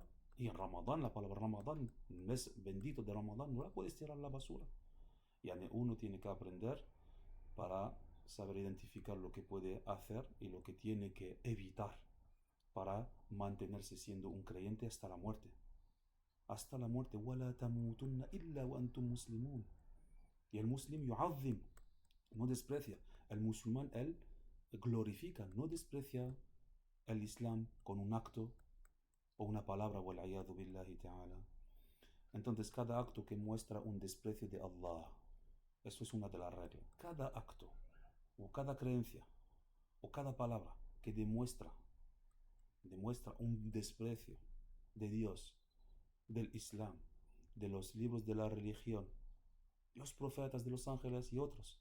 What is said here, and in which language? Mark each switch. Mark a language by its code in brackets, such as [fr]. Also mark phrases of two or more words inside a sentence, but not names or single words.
[es] Y en Ramadán, la palabra Ramadán, el mes bendito de Ramadán, no la puedes tirar a la basura. Y uno tiene que aprender para saber identificar lo que puede hacer y lo que tiene que evitar para mantenerse siendo un creyente hasta la muerte. Hasta la muerte. [ar] وَلَا تَمُوتُنَّ إِلَّا وَأَنْتُمْ مُسْلِمُونَ. [es] Y el [ar] مسلم يعظم, [es] no desprecia. El musulmán, él glorifica, no desprecia el Islam con un acto o una palabra, [ar] والعياذ بالله تعالى. [es] Entonces, cada acto que muestra un desprecio de Allah, eso es una de las reglas. Cada acto, o cada creencia, o cada palabra que demuestra un desprecio de Dios, del Islam, de los libros de la religión, los profetas, de los ángeles y otros.